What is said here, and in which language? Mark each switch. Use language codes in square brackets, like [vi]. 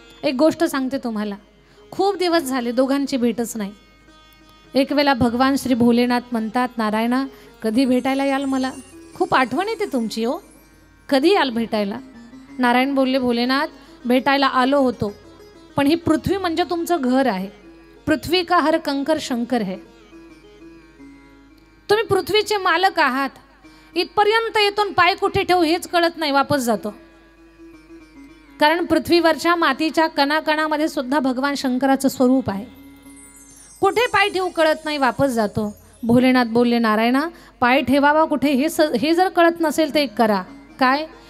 [mr] एक गोष्ट सांगते तुम्हाला, खूप दिवस झाले दोघांची भेटच नाही। एक वेळा भगवान श्री भोलेनाथ म्हणतात, नारायणा कधी भेटायला याल मला? खूप आठवण येते तुमची हो. कधी याल भेटायला? नारायण बोलले, भोलेनाथ भेटायला आलो होतो, पण ही पृथ्वी म्हणजे तुमचं घर आहे. [hi] पृथ्वी का हर कंकर शंकर है. [mr] तुम्ही पृथ्वीचे मालक आहात. इथपर्यंत येतून पाय कुठे ठेवू हेच कळत नाही, वापस जातो. कारण पृथ्वीवरच्या मातीच्या कणाकणामध्ये सुद्धा भगवान शंकराचं स्वरूप आहे. कुठे पाय ठेवू कळत नाही, वापस जातो. भोलेनाथ बोलले, नारायणा पाय ठेवावा कुठे हे जर कळत नसेल तर एक करा. काय?